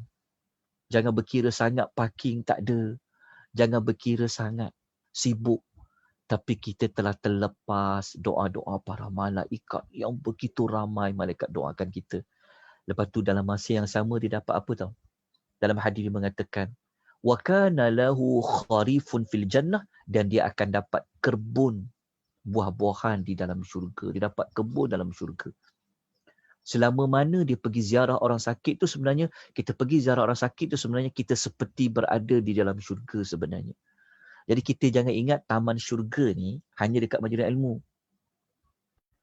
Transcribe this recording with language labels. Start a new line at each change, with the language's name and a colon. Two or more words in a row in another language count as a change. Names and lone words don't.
Malay: Jangan berkira sangat parking tak ada. Jangan berkira sangat sibuk. Tapi kita telah terlepas doa-doa para malaikat yang begitu ramai malaikat doakan kita. Lepas tu dalam masa yang sama dia dapat apa tau? Dalam hadis dia mengatakan,
Arabic: وكان له خريف في الجنة,
Malay: dan dia akan dapat kebun buah-buahan di dalam syurga. Dia dapat kebun dalam syurga. Selama mana dia pergi ziarah orang sakit tu sebenarnya, kita pergi ziarah orang sakit tu sebenarnya kita seperti berada di dalam syurga sebenarnya. Jadi kita jangan ingat taman syurga ni hanya dekat majlis ilmu.